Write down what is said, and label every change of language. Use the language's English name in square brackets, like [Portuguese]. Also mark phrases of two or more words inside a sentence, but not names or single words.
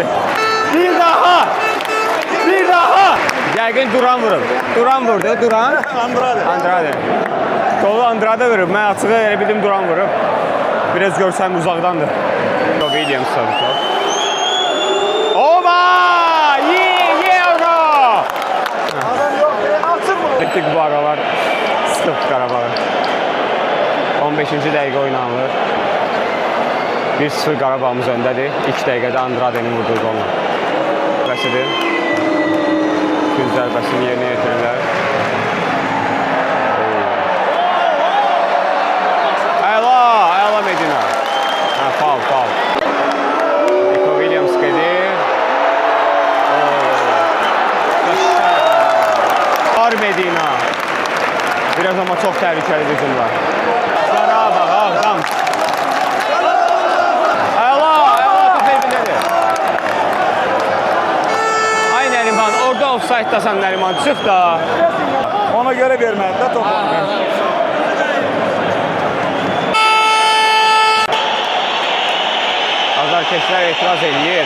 [Azerbaijani] Bir daha! Bir daha! Yəqin Duran vurub. Duran vurdu, Duran. Andrade. Qolu Andrade vurub. Mən açığı elə bildim Duran vurub. Biraz görsəm uzaqdandır. [Turkish] Williams tabii ki. Oba! Euro! Adam yok. Atın bunu. Bittik bu aralar. [Azerbaijani] Sıxıb Qarabağı. 15-ci dəqiqə oynanılır. 1-0 Qarabağımız öndədir. [Turkish] İlk dəqiqədə Andrade'nin vurduğu golla. [Azerbaijani] Bəsidir. Gün zərbəsini yerinə yetirirlər. Əla Medina. Faul. Nico Williams gedir. Var Medina. [Turkish] Biraz ama çok tehlikeli hücumlar. [Azerbaijani] Qarabağ, Ağdam. Əla top evindedir. Ay Nəriman, orada offside-dasan Nəriman, çıx da. [Turkish] Ona göre vermedi de topu. [Azerbaijani] Azarkeşlər etiraz edir.